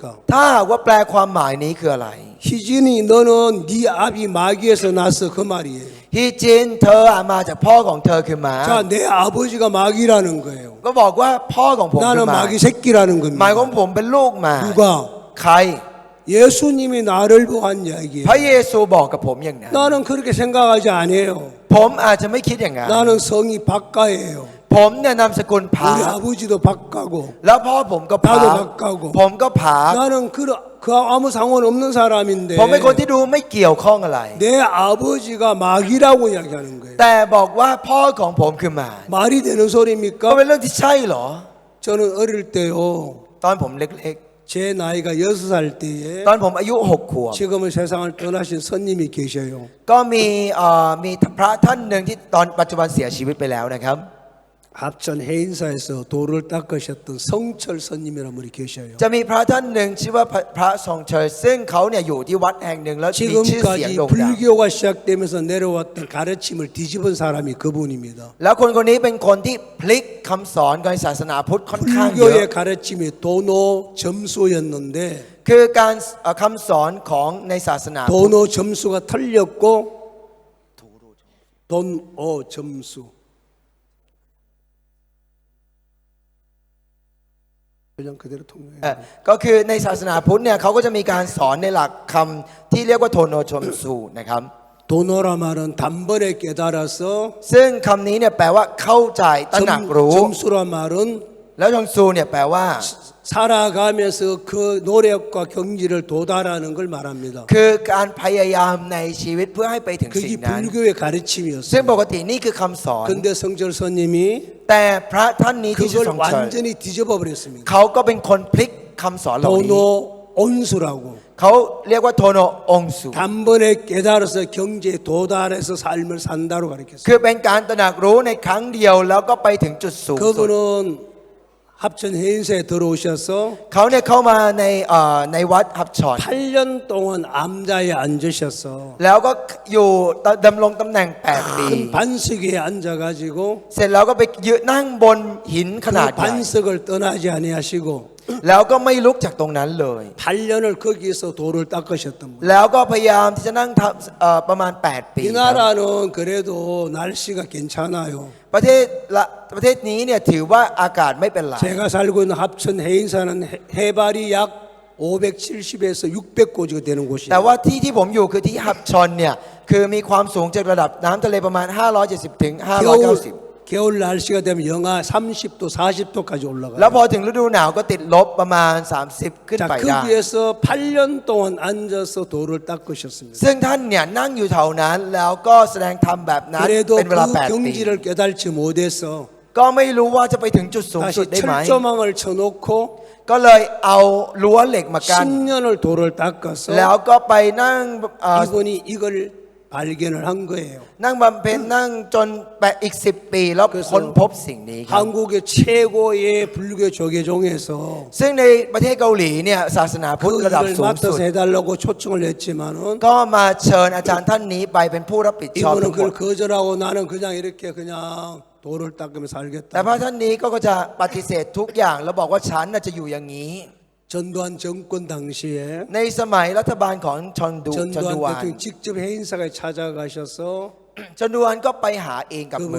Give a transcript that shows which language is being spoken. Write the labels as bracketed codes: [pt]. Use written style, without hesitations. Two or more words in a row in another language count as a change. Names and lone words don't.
[th] ถ้าหากว่าแปลความหมายนี้คืออะไร [ko] 희진이 너는 네 아비 마귀에서 났어 그 말이에요. [th] ฮีจินเธอมาจากพ่อของเธอคือมาร [ko] 자, 내 아버지가 마귀라는 거예요. [th] ก็บอกว่าพ่อของผมคือ [ko] 나는 [th] มาร [ko] 마귀 새끼라는 [th] หมาย [ko] 겁니다. [th] ของผมเป็นลูกมาร [ko] 누가? [th] ใคร [ko] 예수님이 나를 보고 한 이야기예요. [th] พระเยซูบอกกับผมอย่างนั้น [ko] 나는 그렇게 생각하지 않아요. [th] ผมอาจจะไม่คิดอย่างนั้น [ko] 나는 성이 박가예요. [th] ผมเนี่ยนามสกุลผา [ko] 우리 아버지도 박가고 [th] แล้วพ่อผมก็ผา [ko] 나도 박가고 [th] ผมก็ผา [ko] 나는 그 아무 상관없는 사람인데 [th] ผมเป็นคนที่ดูไม่เกี่ยวข้องอะไร [ko] 내 아버지가 마귀라고 이야기하는 거예요. [th] แต่บอกว่าพ่อของผมคือมาร [ko] 말이 되는 [th] ก็ [ko] 소리입니까? [th] เป็นเรื่องที่ใช่เหรอ [ko] 저는 어릴 때요. [th] ตอนผมเล็ก [ko] 제 나이가 6살 때에 [th] ๆ ตอนผมอายุ6 ขวบ [ko] 지금은 세상을 떠나신 선님이 계셔요. [th] ก็มีพระท่านหนึ่งที่ตอนปัจจุบันเสียชีวิตไปแล้วนะครับ [ko] 합천 해인사에서 돌을 닦으셨던 성철 선님이라는 분이 계셔요. [th] จะมีพระท่านหนึ่งชื่อว่าพระทรงเชยซึ่งเขาเนี่ยอยู่ที่วัดแห่งหนึ่งแล้วมีชื่อเสียง [ko] 지금까지 [th] โด่งดัง [ko] 불교가 시작되면서 내려왔던 가르침을 뒤집은 사람이 그분입니다. [th] แล้วคนคนนี้เป็นคนที่พลิกคำสอนของศาสนาพุทธค่อนข้างเยอะ [ko] 불교의 가르침이 도노 점수였는데 [th] คือการคำสอนของในศาสนาพุทธ [ko] 도노 점수가 틀렸고 돈어 점수. 그냥 그대로 통용해요. [th] ก็คือในศาสนาพุทธเนี่ยเขาก็จะมีการสอนในหลักคำที่เรียกว่าโทโนชมซูนะครับ [ko] 돈어라 말은 단번에 깨달아서 [th] ซึ่งคำนี้เนี่ยแปลว่าเข้าใจตระหนักรู้ [ko] 점수라 말은 [th] แล้วชงซูเนี่ยแปลว่า [ko] 살아가면서 그 노력과 경지를 도달하는 걸 말합니다. [th] คือการพยายามในชีวิตเพื่อให้ไปถึงสิ่ [ko] 그게 [th] งนั้น [ko] 불교의 [th] ซึ่ง [ko] 가르침이었어요. [th] ปกตินี่คือคำสอน [ko] 근데 성절 스님이 [th] แต่พระท่านนี้ที่ชื่อ [ko] 그걸 [th] ทรงเชิญ [ko] 완전히 뒤집어 버렸습니다. [th] เขาก็เป็นคนพลิกคำสอนเหล่านี้ [ko] 돈어 온수라고 [th] เขาเรียกว่าโทโนองสู [ko] 단번에 깨달아서 경지에 도달해서 삶을 산다로 가르쳤어요. [th] คือเป็นการตระหนักรู้ในครั้งเดียวแล้วก็ไปถึงจุดสูงสุด [ko] 그분은 합천 해인사에 들어오셔서 [th] เขาเนี่ยเข้ามาในวัดฮับชอน [ko] 8년 동안 암자에 앉으셔서 [th] แล้วก็อยู่ดำรงตำแหน่ง 8 ปี [ko] 큰 반석 위에 앉아가지고 [th] เสร็จแล้วก็ไปยืนนั่งบนหินขนาด [ko] 그 [th] ใหญ่ [ko] 반석을 떠나지 아니하시고 [th] แล้วก็ไม่ลุกจากตรงนั้นเลย [ko] 8년을 거기서 돌을 닦으셨던 분. [th] แล้วก็พยายามที่จะนั่งทำประมาณ 8 ปี [ko] 이 나라는 그래도 날씨가 괜찮아요. [th] ประเทศนี้เนี่ยถือว่าอากาศไม่เป็นไร [ko] 제가 살고 있는 합천 해인사는 해발이 약 570에서 600고지가 되는 [th] แต่ [ko] 곳이에요. [th] ว่าที่ผมอยู่คือที่ฮับชอนเนี่ยคือมีความสูงจากระดับน้ำทะเลประมาณ 570 ถึง 590 [ko] 겨울 날씨가 되면 영하 30도, 40도까지 [th] แล้ว [ko] 올라가요. [th] พอถึงฤดูหนาวก็ติดลบประมาณ 30 ขึ้น [ko] 자, [th] ไปได้ [ko] 거기에서 8년 동안 앉아서 돌을 닦으셨습니다. [th] ซึ่งท่านเนี่ยนั่งอยู่แถวนั้นแล้วก็แสดงธรรมแบบนั้น [ko] 그래도 [th] เป็นเวลา [ko] 그 [th] 8 ปี [ko] 경지를 깨달지 못해서 [th] ก็ไม่รู้ว่าจะไปถึงจุดสูงสุด [ko] 다시 [th] ได้ไหม [ko] 철조망을 쳐놓고 [th] ก็เลยเอารั้วเหล็กมากั้น [ko] 10년을 돌을 닦아서 [th] แล้วก็ไปนั่ง [ko] 이분이 이걸 발견을 한 거예요. [th] นั่งบำเพ็ญนั่งจนไปอีก 10 ปีแล้วค้นพบสิ่งนี้ครับ [ko] 한국의 최고의 불교 조계종에서 [th] ซึ่งในประเทศเกาหลีเนี่ยศาสนาพุทธระดับ [ko] 그걸 [th] สูงสุด [ko] 맡아서 해달라고 초청을 했지만은 [th] ก็มาเชิญอาจารย์ท่านนี้ไปเป็นผู้รับผิดชอบ [ko] 이분은 [th] ทั้งหม [ko] 그걸 [th] ด [ko] 거절하고 나는 그냥 이렇게 그냥 돌을 닦으며 [th] แต่พระ [ko] 살겠다. [th] ท่านนี้ก็จะปฏิเสธทุกอย่างแล้วบอกว่าฉันน่ะจะอยู่อย่างนี้ [ko] 전두환 정권 당시에 [th] ในสมัยรัฐบาลของชอนดู [ko] 전두환 [th] วาน [ko] 대통령 직접 해인사에 찾아가셔서 [th] ชอนดูวานก็ไปหาเองกับมือ